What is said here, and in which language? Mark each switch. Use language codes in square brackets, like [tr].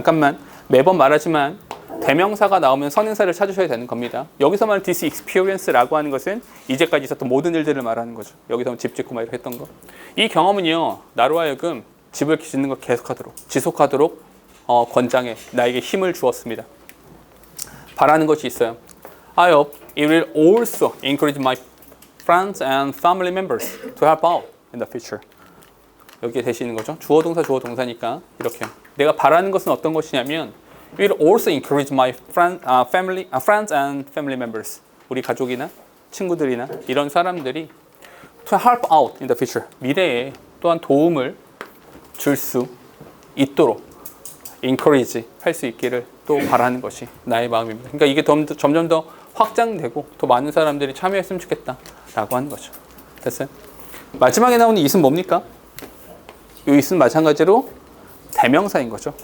[ko] 잠깐만 매번 말하지만 대명사가 나오면 선행사를 찾으셔야 되는 겁니다. 여기서 말하는 this experience라고 하는 것은 이제까지 있었던 모든 일들을 말하는 거죠. 여기서 집 짓고 막 이렇게 했던 거. 이 경험은요. 나로 하여금 집을 짓는 걸 계속하도록 지속하도록 권장해 나에게 힘을 주었습니다. 바라는 것이 있어요. [en] I hope it will also encourage my friends and family members to help out in the future. [ko] 여기에 대시는 거죠. 주어 동사니까 이렇게. 내가 바라는 것은 어떤 것이냐면 [en] will also encourage my friends and family members. [ko] 우리 가족이나 친구들이나 이런 사람들이 [en] to help out in the future. [ko] 미래에 또한 도움을 줄 수 있도록 encourage 할 수 있기를 또 바라는 것이 나의 마음입니다. 그러니까 이게 점점 더 확장되고 더 많은 사람들이 참여했으면 좋겠다라고 하는 거죠. 됐어요? 마지막에 나오는 it은 뭡니까? 이 it은 마찬가지로 대명사인 거죠.